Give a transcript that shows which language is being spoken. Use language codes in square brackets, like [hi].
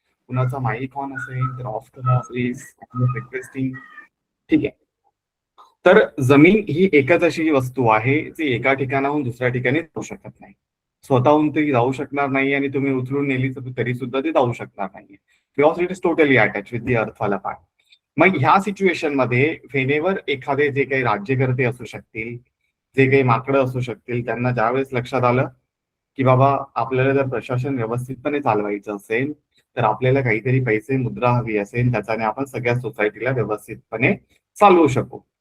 [mr] कुणाचा mic on असेल तर ऑफ करा प्लीज, रिक्वेस्टिंग. ठीक आहे. तर जमीन ही एकच अशी वस्तू आहे जी एका ठिकाणाहून दुसऱ्या ठिकाणी जाऊ शकत नाही. स्वतःहून ती जाऊ शकणार नाही आणि तुम्ही उचलून नेली तरी सुद्धा ती जाऊ शकणार नाही. [en] Because it is totally attach with the earth वाला part. [mr] मग ह्या सिच्युएशन मध्ये व्हेनेवर एखादे जे काही राज्यकर्ते असू शकतील, जे काही माकडं असू शकतील, त्यांना ज्यावेळेस लक्षात आलं की बाबा आपल्याला जर प्रशासन व्यवस्थितपणे चालवायचं असेल तर आपल्याला काहीतरी पैसे मुद्रा हवी असेल, त्याच्याने आपण सगळ्या सोसायटीला व्यवस्थितपणे चालवू शकू.